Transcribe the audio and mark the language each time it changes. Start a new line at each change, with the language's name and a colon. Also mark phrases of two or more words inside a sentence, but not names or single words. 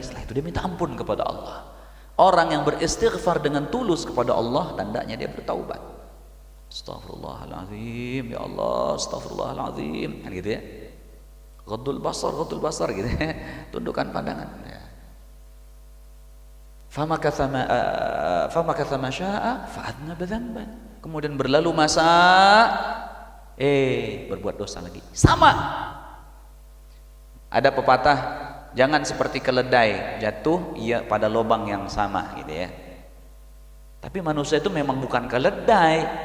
Indonesian: Setelah itu dia minta ampun kepada Allah. Orang yang beristighfar dengan tulus kepada Allah, tandanya dia bertaubat.
Arabic: أستغفر الله العظيم يا الله أستغفر الله العظيم,
Indonesian: kan gitu ya.
Arabic: غض البصر
Indonesian: gitu ya. Tundukkan pandangan ya.
Arabic: فمكث ما شاء فأذنب ذنبا.
Indonesian: Kemudian berlalu masa berbuat dosa lagi. Sama. Ada pepatah, jangan seperti keledai jatuh pada lubang yang sama gitu ya. Tapi manusia itu memang bukan keledai.